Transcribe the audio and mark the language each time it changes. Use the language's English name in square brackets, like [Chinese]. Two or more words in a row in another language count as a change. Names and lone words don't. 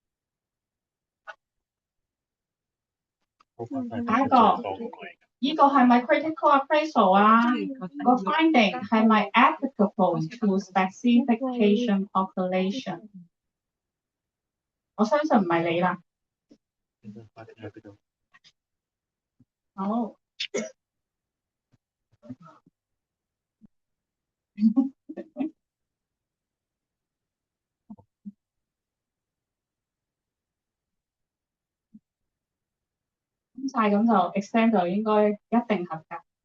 [Cantonese] 下一個，呢個係咪 [English] critical appraisal [Cantonese] 啊？個 finding 係咪 [English] applicable to specific patient population？ [Cantonese] 我相信唔係你啦。好。晒咁就 exam 就應該一定合格。